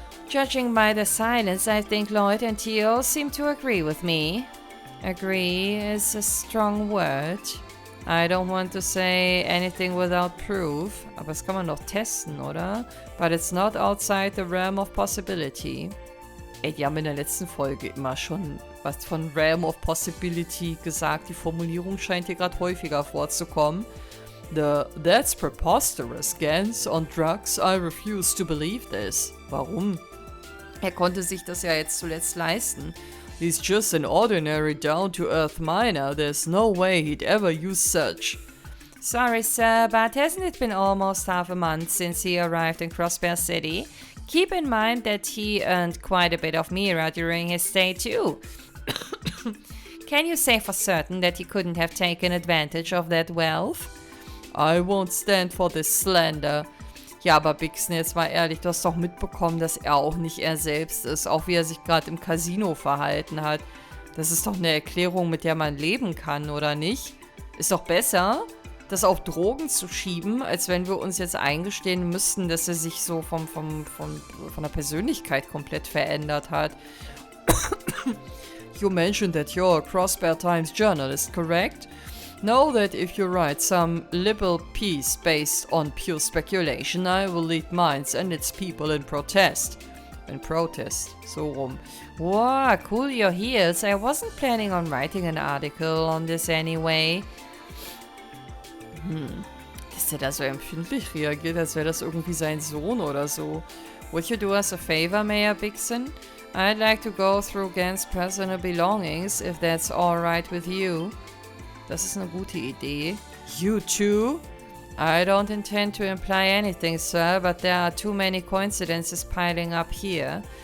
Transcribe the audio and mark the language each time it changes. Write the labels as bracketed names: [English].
[English] Judging by the silence, I think Lloyd and Theo seem to agree with me. Agree is a strong word. I don't want to say anything without proof, [German] aber das kann man doch testen, oder? [English] But it's not outside the realm of possibility. [German] Ey, die haben in der letzten Folge immer schon was von Realm of Possibility gesagt. Die Formulierung scheint hier gerade häufiger vorzukommen. [English] That's preposterous, Gans. On drugs, I refuse to believe this. [German] Warum? Er konnte sich das ja jetzt zuletzt leisten. [English] He's just an ordinary down-to-earth miner. There's no way he'd ever use such. Sorry, sir, but hasn't it been almost half a month since he arrived in Crossbear City? Keep in mind that he earned quite a bit of MEHR during his stay too. Can you say for certain that he couldn't have taken advantage of that wealth? I won't stand for this slander. [German] Ja, aber Bixen, jetzt mal ehrlich, du hast doch mitbekommen, dass er auch nicht er selbst ist, auch wie er sich gerade im Casino verhalten hat. Das ist doch eine Erklärung, mit der man leben kann, oder nicht? Ist doch besser, das auf Drogen zu schieben, als wenn wir uns jetzt eingestehen müssten, dass er sich so von der Persönlichkeit komplett verändert hat. [English] You mentioned that you're a Crossbear Times journalist, correct? Know that if you write some liberal piece based on pure speculation, I will lead minds and its people in protest. In protest, [German] so rum. [English] Wow, cool your heels. I wasn't planning on writing an article on this anyway. [German] Dass der da so empfindlich reagiert, als wäre das irgendwie sein Sohn oder so. [English] Would you do us a favor, Mayor Bixen? I'd like to go through Gans' personal belongings, if that's alright with you. [German] Das ist eine gute Idee. [English] You too? I don't intend to imply anything, sir, but there are too many coincidences piling up here.